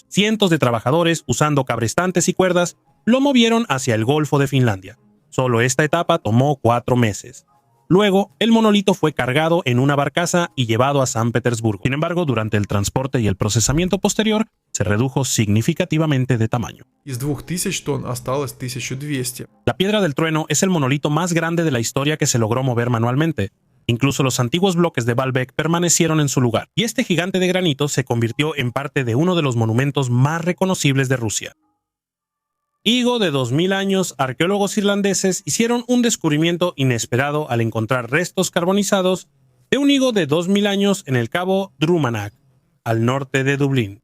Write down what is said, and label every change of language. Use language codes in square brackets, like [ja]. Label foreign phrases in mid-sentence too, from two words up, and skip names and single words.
[es] Cientos de trabajadores, usando cabrestantes y cuerdas, lo movieron hacia el Golfo de Finlandia. Solo esta etapa tomó 4 meses. Luego, el monolito fue cargado en una barcaza y llevado a San Petersburgo. Sin embargo, durante el transporte y el procesamiento posterior, se redujo significativamente de tamaño. [ru] Из 2000 тонн осталось 1200. [es] La Piedra del Trueno es el monolito más grande de la historia que se logró mover manualmente. Incluso los antiguos bloques de Baalbek permanecieron en su lugar, y este gigante de granito se convirtió en parte de uno de los monumentos más reconocibles de Rusia. Higo de 2000 años, arqueólogos irlandeses hicieron un descubrimiento inesperado al encontrar restos carbonizados de un higo de 2000 años en el cabo Drumanagh, al norte de Dublín.